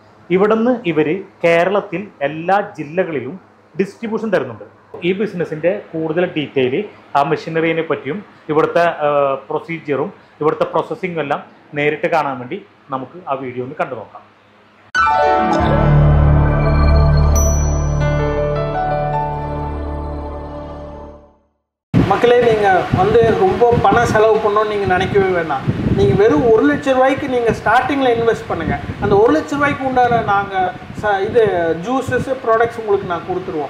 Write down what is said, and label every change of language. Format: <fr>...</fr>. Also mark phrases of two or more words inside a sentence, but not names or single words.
<ml>ഇവിടുന്ന് ഇവർ കേരളത്തിൽ എല്ലാ ജില്ലകളിലും ഡിസ്ട്രിബ്യൂഷൻ തരുന്നുണ്ട്. ഈ ബിസിനസ്സിൻ്റെ കൂടുതൽ ഡീറ്റെയിൽ ആ മെഷീനറിയെ പറ്റിയും ഇവിടുത്തെ പ്രൊസീജിയറും ഇവിടുത്തെ പ്രോസസ്സിങ്ങും എല്ലാം നേരിട്ട് കാണാൻ വേണ്ടി നമുക്ക് ആ വീഡിയോ ഒന്ന് കണ്ടു നോക്കാം.</ml> <ta>மக்களே, நீங்கள் வந்து ரொம்ப பணம் செலவு பண்ணணும்னு நீங்கள் நினைக்கவே வேண்டாம். நீங்கள் வெறும் 1 லட்ச ரூபாய்க்கு நீங்கள் ஸ்டார்டிங்கில் இன்வெஸ்ட் பண்ணுங்கள். அந்த 1 லட்ச ரூபாய்க்கு உண்டான நாங்கள் இது</ta> <en>juices products</en> <ta>உங்களுக்கு நான் கொடுத்துருவோம்.</ta>